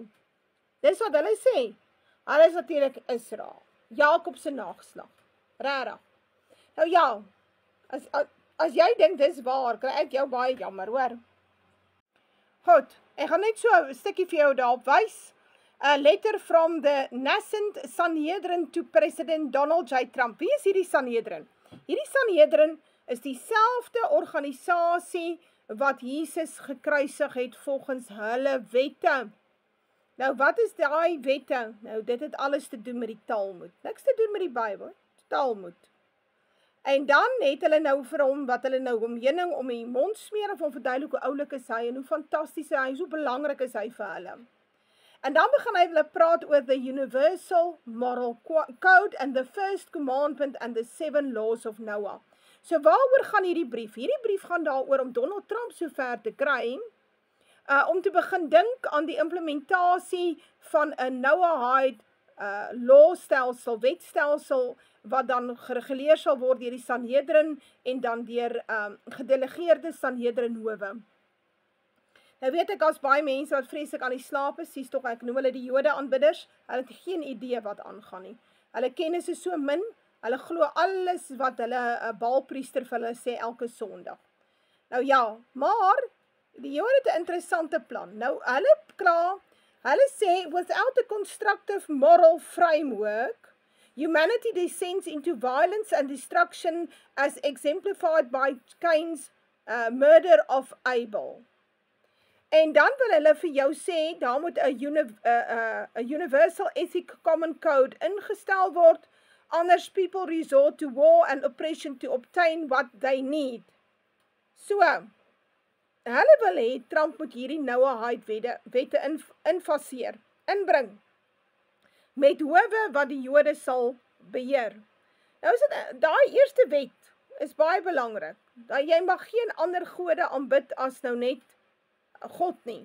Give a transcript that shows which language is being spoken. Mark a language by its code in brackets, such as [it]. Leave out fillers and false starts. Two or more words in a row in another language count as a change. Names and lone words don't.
[af] Dis wat hulle sê. Hulle is natuurlik Israel, Jakob se nageslag, regtig. Nou ja, as jy dink dis waar, kry ek jou baie jammer, hoor. Goed, ek gaan net so 'n stukkie vir jou daarop wys. [en] A letter from the nascent Sanhedrin to President Donald J. Trump. [af] Wie is hierdie Sanhedrin? Hierdie Sanhedrin is dieselfde organisasie wat Jesus gekruisig het volgens hulle wette. Nou wat is daai wette? Nou dit het alles te doen met die Talmud. Niks te doen met die Bybel, Talmud. En dan het hulle nou vir hom, wat hulle nou om heuning om die mond smeer of om verduidelik hoe oulik is hy en hoe fantasties hy is, hoe belangrik is hy vir hulle. En dan begin hy hulle praat oor [en] the Universal Moral Code and the First Commandment and the 7 Laws of Noah. [af] So waaroor gaan hierdie brief? Hierdie brief gaan daaroor om Donald Trump so ver te kry, om te begin dink aan die implementasie van 'n Noahide lawstelsel, wetstelsel, wat dan gereguleer sal word deur die Sanhedrin en dan deur gedelegeerde Sanhedrinhowe. Nou weet ek, as baie mense wat vreeslik aan die slaap is, sies tog, ek noem hulle die Jode aanbidders, hulle het geen idee wat aangaan nie. Hulle kennis is so min, hulle glo alles wat hulle 'n baalpriester vir hulle sê elke Sondag. Nou ja, maar die Jode het 'n interessante plan. Nou hulle sê, [en] without a constructive moral framework, humanity descends into violence and destruction as exemplified by Cain's murder of Abel. [af] En dan wil hulle vir jou sê, daar moet 'n [en] universal ethic common code [af] ingestel word, anders [en] people resort to war and oppression to obtain what they need. [af] So, hulle wil hê Trump moet hierdie Noahide wette inbring, met howe wat die Jode sal beheer. Nou is dit, daai eerste wet is baie belangrik, dat jy mag geen ander gode aanbid as nou net God nie.